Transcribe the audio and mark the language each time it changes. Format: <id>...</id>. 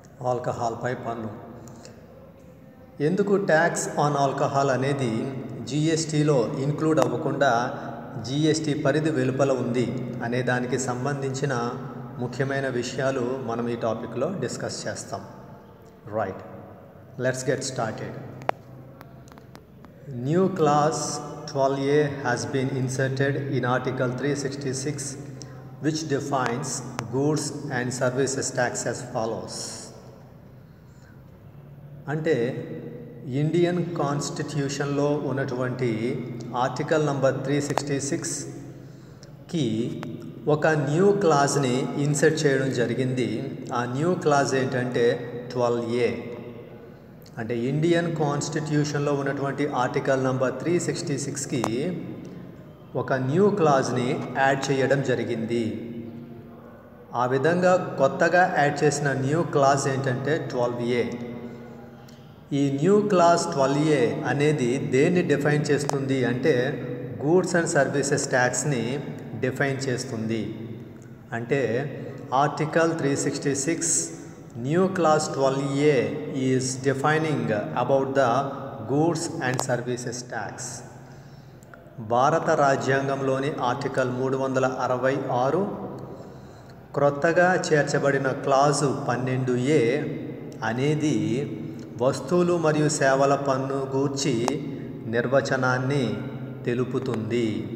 <te>ఆల్కహాల్పై పన్ను. ఎందుకు tax on alcohol అనేది జిఎస్టీలో ఇంక్లూడ్ అవ్వకుండా జిఎస్టీ పరిధి వెలుపల ఉంది అనే దానికి సంబంధించిన ముఖ్యమైన విషయాలు మనం ఈ టాపిక్లో డిస్కస్ చేస్తాం.</te> <en>Right, let's get started. New clause 12A has been inserted in Article 366 which defines goods and services tax as follows.</en> <te>అంటే ఇండియన్ కాన్స్టిట్యూషన్లో ఉన్నటువంటి ఆర్టికల్ నంబర్ 366కి ఒక న్యూ క్లాజ్ని ఇన్సర్ట్ చేయడం జరిగింది. ఆ న్యూ క్లాజ్ ఏంటంటే 12A. అంటే ఇండియన్ కాన్స్టిట్యూషన్లో ఉన్నటువంటి ఆర్టికల్ నంబర్ 366కి ఒక న్యూ క్లాజ్ని యాడ్ చేయడం జరిగింది. ఆ విధంగా కొత్తగా యాడ్ చేసిన న్యూ క్లాజ్ ఏంటంటే 12A. ఈ న్యూ క్లాజ్ 12A అనేది దేన్ని డిఫైన్ చేస్తుంది అంటే గూడ్స్ అండ్ సర్వీసెస్ ట్యాక్స్ని డిఫైన్ చేస్తుంది. అంటే</te> <en>Article 366 New clause 12A is defining about the goods and services tax.</en> <te>భారత రాజ్యాంగంలోని ఆర్టికల్ 366 క్రొత్తగా చేర్చబడిన క్లాజు 12A అనేది వస్తువులు మరియు సేవల పన్ను గూర్చి నిర్వచనాన్ని తెలుపుతుంది.</te>